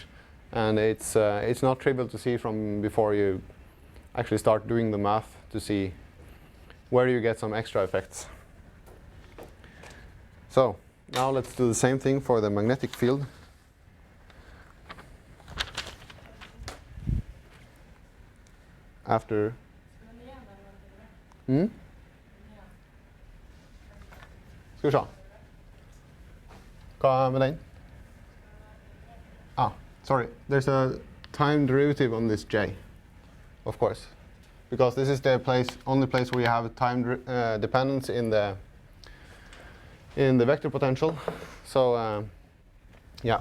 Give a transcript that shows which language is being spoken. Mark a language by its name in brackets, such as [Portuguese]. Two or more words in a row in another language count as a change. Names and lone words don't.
[English] And it's not trivial to see from before you actually start doing the math to see where you get some extra effects. So now let's do the same thing for the magnetic field. After [Norwegian] Skal vi se. Hva med den? [English] Sorry. There's a time derivative on this J, of course, because this is the only place where you have a time dependence in the vector potential. So yeah.